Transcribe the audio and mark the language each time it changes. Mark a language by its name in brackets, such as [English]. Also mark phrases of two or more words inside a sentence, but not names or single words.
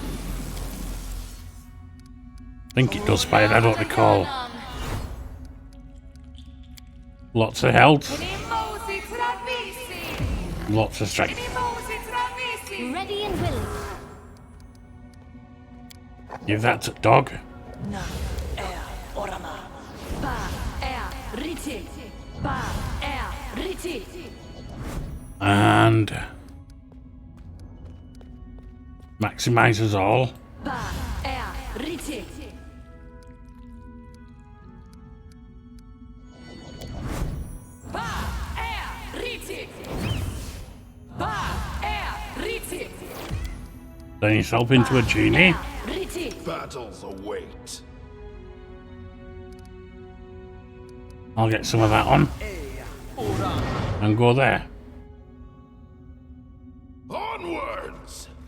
[English] I think it does fire, I don't recall. Lots of health. Mosi trabisi. Lots of strength. Mosi trabisi. Ready and willing. Give that to dog. Na orama. Ba riti. Ba riti. And maximizes all. Ba riti. Ba riti. Ba riti. Turn yourself into a genie. Riti. Battles await. I'll get some of that on. And go there. Onwards!